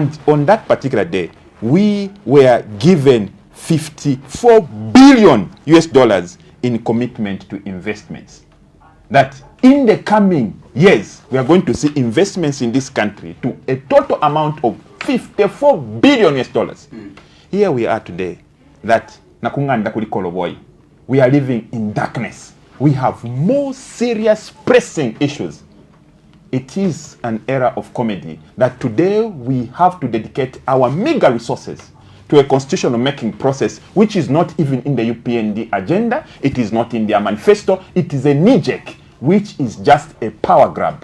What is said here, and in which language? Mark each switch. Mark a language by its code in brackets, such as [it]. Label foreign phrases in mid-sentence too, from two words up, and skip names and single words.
[en] And on that particular day, we were given 54 billion US dollars in commitment to investments. That in the coming years, we are going to see investments in this country to a total amount of 54 billion US dollars. Here we are today, that [bem] nakunganda kuli koloboi. [en] We are living in darkness. We have more serious pressing issues. It is an era of comedy that today we have to dedicate our meager resources to a constitutional making process which is not even in the UPND agenda, it is not in their manifesto, it is a knee-jerk, which is just a power grab.